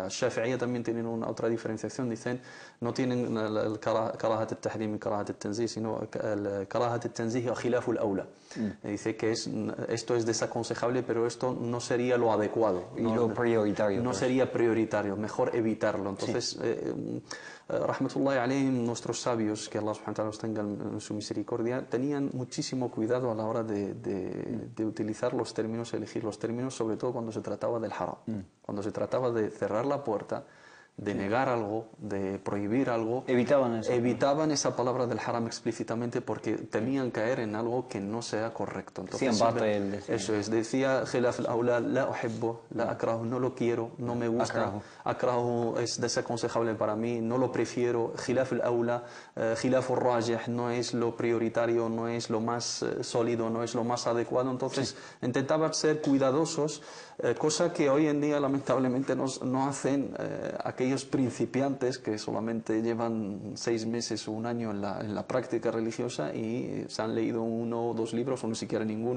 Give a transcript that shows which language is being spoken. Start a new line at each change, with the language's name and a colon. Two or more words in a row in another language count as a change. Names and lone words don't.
Spanish: Shafi'iyya también tienen otra diferenciación, dicen, no tienen el
Arabic: كراهة التحريم
Spanish: y karahat al-tanzih, sino el
Arabic: كراهة التنزيه خلاف الأولى.
Spanish: Dice que esto es desaconsejable, pero esto no sería lo adecuado. Y lo prioritario. No sería prioritario, mejor evitarlo. Entonces,
Arabic: رحمة الله عليهم,
Spanish: nuestros sabios, que Allah
Arabic: سبحانه وتعالى
Spanish: los tenga en su misericordia, tenían muchísimo cuidado a la hora de utilizar los términos, elegir los términos, sobre todo cuando se trataba del haram. Cuando se trataba de cerrar la puerta, de negar algo, de prohibir algo, evitaban esa palabra del haram explícitamente porque temían caer en algo que no sea correcto. Entonces, eso es, decía
Arabic: خلاف الأولى، لا أحب، لا أكره,
Spanish: no lo quiero, no me gusta, akrahu es desaconsejable para mí, no lo prefiero,
Arabic: خلاف الأولى، خلاف الراجح,
Spanish: no es lo prioritario, no es lo más sólido, no es lo más adecuado. Entonces intentaban ser cuidadosos, cosa que hoy en día lamentablemente no hacen aquellos principiantes que solamente llevan 6 meses o un año en la práctica religiosa y se han leído 1 o 2 libros o ni siquiera ninguno.